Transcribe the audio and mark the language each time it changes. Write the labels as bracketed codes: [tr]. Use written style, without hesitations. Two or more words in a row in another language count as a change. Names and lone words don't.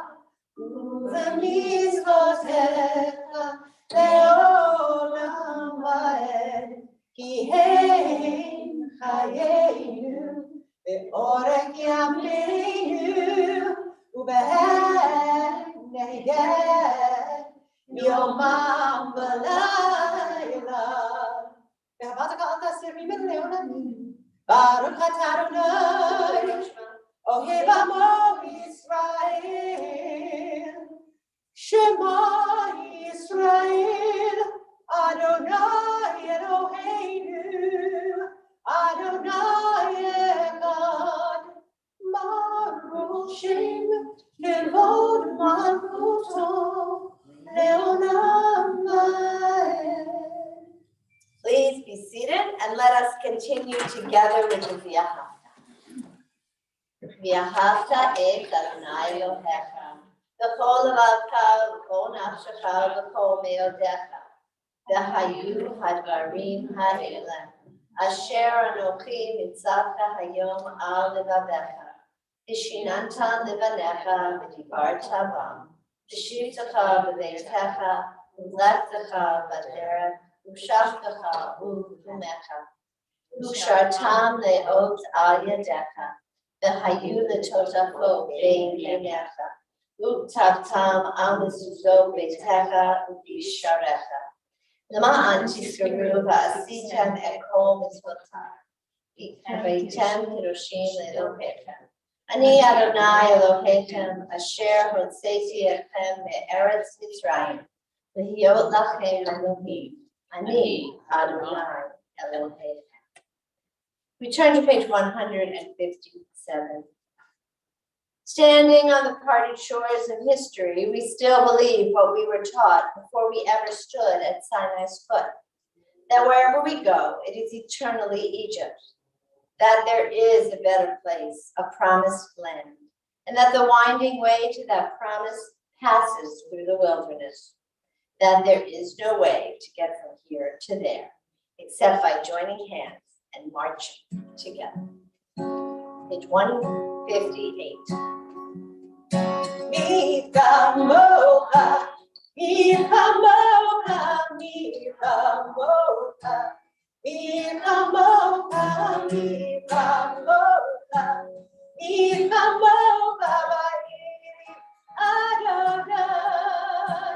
[he] ובמצוותיך, לעולם ועד, כי הם חיינו, ואורך ימינו, ובהם נהגה, יומם ולילה. ואהבתך אל תסיר ממנו לעולמים. ברוך אתה אדוני, אוהב עמו ישראל. שמע ישראל, אדוני אלוהינו, אדוני אחד. ברוך שם כבוד מלכותו לעולם ועד. [en] Please be seated and let us continue together with the V'ahavta. [he] ואהבת את אדוני אלוהיך, בכל לבבך, ובכל נפשך, ובכל מאודך, והיו הדברים האלה, אשר אנוכי מצווך היום על לבבך, ושיננתם לבניך, ודיברת בם, בשבתך בביתך, ובלכתך בדרך, ובשכבך ובקומך, וקשרתם לאות על ידך, והיו לטוטפות בין עיניך, וכתבתם על מזוזות ביתך ובשעריך, למען תזכרו ועשיתם את כל מצוותיו, והייתם קדושים לאלוהיך. אני אדוני אלוהיכם, אשר הוצאתי אתכם מארץ מצרים, להיות לכם אלוהים. אני אדוני אלוהים. [en] We turn to page 157. Standing on the parted shores of history, we still believe what we were taught before we ever stood at Sinai's foot, that wherever we go, it is eternally Egypt, that there is a better place, a promised land, and that the winding way to that promise passes through the wilderness, that there is no way to get from here to there, except by joining hands and marching together. Page 158. [he] מי כמוך, מי כמוך, מי כמוך, מי כמוך, מי כמוך, מי כמוך, אדוני.